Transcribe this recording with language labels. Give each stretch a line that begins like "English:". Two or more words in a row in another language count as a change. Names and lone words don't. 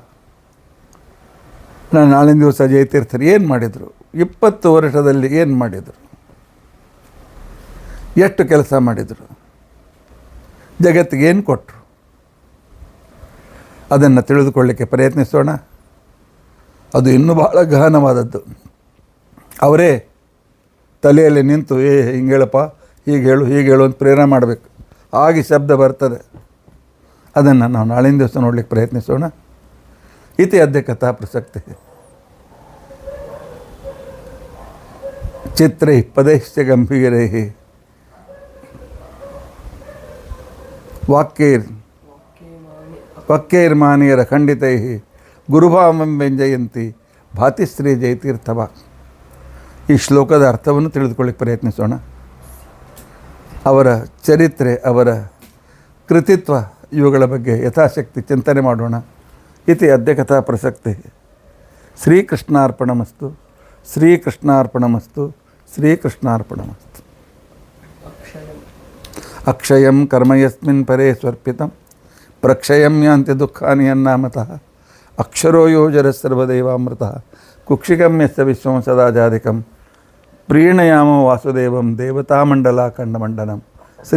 Kannada: ನಾನು ನಾಳಿನ ದಿವಸ ಜಯತೀರ್ಥರು ಏನು ಮಾಡಿದರು, 20 ವರ್ಷದಲ್ಲಿ ಏನು ಮಾಡಿದರು, ಎಷ್ಟು ಕೆಲಸ ಮಾಡಿದರು, ಜಗತ್ತಿಗೆ ಏನು ಕೊಟ್ಟರು, ಅದನ್ನು ತಿಳಿದುಕೊಳ್ಳಿಕ್ಕೆ ಪ್ರಯತ್ನಿಸೋಣ. ಅದು ಇನ್ನೂ ಬಹಳ ಗಹನವಾದದ್ದು. ಅವರೇ ತಲೆಯಲ್ಲಿ ನಿಂತು ಹಿಂಗೆ ಹೇಳಪ್ಪ, ಹೀಗೆ ಹೇಳು ಅಂತ ಪ್ರೇರಣೆ ಮಾಡಬೇಕು. ಆಗಿ ಶಬ್ದ ಬರ್ತದೆ. ಅದನ್ನು ನಾವು ನಾಳಿನ ದಿವಸ ನೋಡಲಿಕ್ಕೆ ಪ್ರಯತ್ನಿಸೋಣ.
Sanskrit: ಇತಿ ಅದ್ಯ ಕಥಾ ಪ್ರಸಕ್ತಿ ಚಿತ್ರೈ ಪದೈಶ್ಚ ಗಂಭೀರೈ ವಾಕ್ಯೈರ್ಮಾನೀಯರ ಖಂಡಿತೈ ಗುರುಭಾವಂ ವ್ಯಂಜಯಂತಿ ಭಾತಿಶ್ರೀ ಜಯತೀರ್ಥವ.
Kannada: ಈ ಶ್ಲೋಕದ ಅರ್ಥವನ್ನು ತಿಳಿದುಕೊಳ್ಳಿಕ್ಕೆ ಪ್ರಯತ್ನಿಸೋಣ. ಅವರ ಚರಿತ್ರೆ, ಅವರ ಕೃತಿತ್ವ, ಇವುಗಳ ಬಗ್ಗೆ ಯಥಾಶಕ್ತಿ ಚಿಂತನೆ ಮಾಡೋಣ.
Sanskrit: ಇತಿ ಅದ್ಯ ಕಥಾ ಪ್ರಸಕ್ತಿ. ಶ್ರೀಕೃಷ್ಣಾರ್ಪಣಮಸ್ತು, ಶ್ರೀಕೃಷ್ಣಾರ್ಪಣಮಸ್ತು, ಶ್ರೀಕೃಷ್ಣಾರ್ಪಣಮಸ್ತು. ಅಕ್ಷಯಂ ಕರ್ಮ ಯಸ್ಮಿನ್ ಪರೇ ಸ್ವರ್ಪಿತಂ ಪ್ರಕ್ಷಯಂ ಯಾಂತಿ ದುಃಖಾನಿ ಯನ್ನಾಮತಃ ಅಕ್ಷರೋ ಯೋಜರ ಸರ್ವದೇವಾಮೃತಃ ಕುಕ್ಷಿಕಂ ಯಸ್ಯ ವಿಶ್ವಂ ಸದಾ ಜಾಧಿಕಂ ಪ್ರೀಣಯಾಮೋ ವಾಸುದೇವಂ ದೇವತಾಮಂಡಲ ಖಂಡಮಂಡನಂ.